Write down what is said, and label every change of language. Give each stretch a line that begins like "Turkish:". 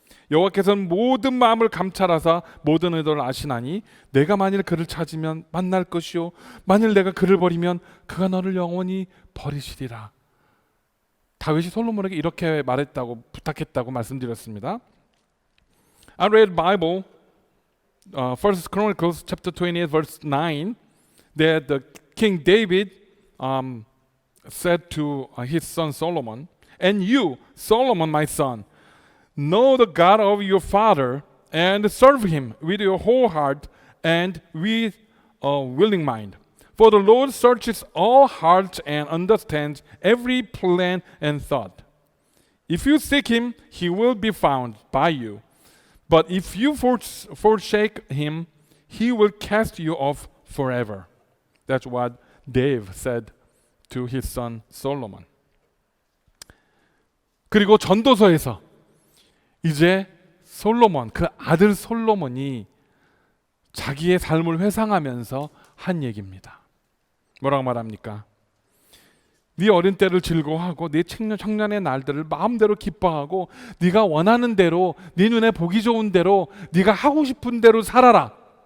Korean: 여호와께서는 모든 마음을 감찰하사 모든 의도를 아시나니 내가 만일 그를 찾으면 만날 것이요 만일 내가 그를 버리면 그가 너를 영원히 버리시리라. 다윗이 솔로몬에게 이렇게 말했다고 부탁했다고 말씀드렸습니다.
English: I read Bible, First Chronicles chapter 28 verse 9, that the King David said to his son Solomon, and you, Solomon, my son, know the God of your father and serve him with your whole heart and with a willing mind. For the Lord searches all hearts and understands every plan and thought. If you seek him, he will be found by you. But if you forsake him, he will cast you off forever. That's what David said to his son Solomon.
Korean: 그리고 전도서에서 이제 솔로몬, 그 아들 솔로몬이 자기의 삶을 회상하면서 한 얘기입니다. 뭐라고 말합니까? 네 어린 때를 즐거워하고 네 청년의 날들을 마음대로 기뻐하고 네가 원하는 대로 네 눈에 보기 좋은 대로 네가 하고 싶은 대로 살아라.